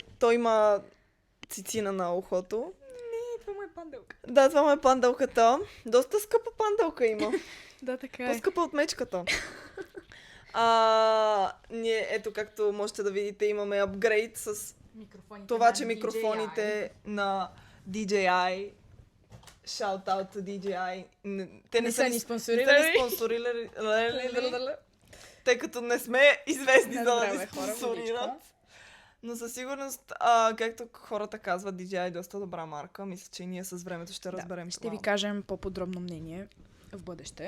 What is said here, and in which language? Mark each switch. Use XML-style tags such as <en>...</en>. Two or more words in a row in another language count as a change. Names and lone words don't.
<bg>Той има цицина на ухото. Не, това му е панделка. Да, това му е панделката. Доста скъпа панделка има. Да, така е. По-скъпа от мечката. Ние, ето както можете да видите, имаме апгрейд с това, че микрофоните на DJI,</bg> <en>shout out to DJI,</en> <bg>те не са ни спонсорирали, тъй като не сме известни за да ни спонсорират. Но със сигурност, както хората казват, DJI е доста добра марка. Мисля, че ние с времето ще разберем това. Ще ви кажем по-подробно мнение в бъдеще.</bg>